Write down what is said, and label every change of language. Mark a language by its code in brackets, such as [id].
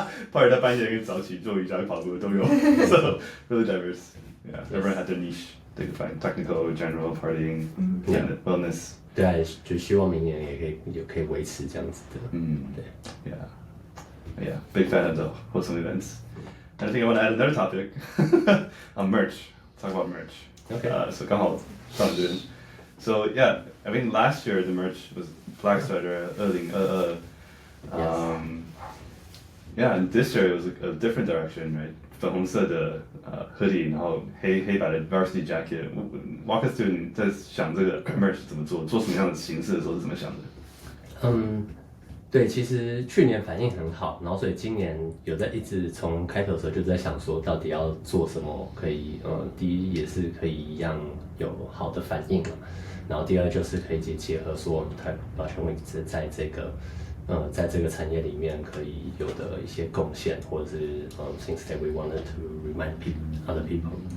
[zh] Party 到半夜跟早起做瑜伽、跑步都有， [en] so really diverse. Yeah, everyone had their niche. They could find technical, general, partying, and wellness. [zh] 对啊，就希望明年也可以维持这样子的。对 [en] Yeah, big fan of the wholesome events. And I think I want to add another topic on merch. Talk about merch. Okay. [zh] So 刚好上这边。 [en] So yeah, I mean last year the merch was Black Sweater 2022. Yeah, and this year it was a different direction, right? [zh] 粉红色的hoodie， 然后黑白的 varsity jacket。 [en] Walk us through [zh] 你在想这个 merch 怎么做什么样的形式的时候是怎么想的？对，其实去年反应很好，然后所以今年有在一直从开头的时候就在想说，到底要做什么可以第一也是可以一样有好的反应嘛，然后第二就是可以结合说我们台保全位置在这个产业里面可以有的一些贡献，或者是 [en] things that we wanted to remind other people。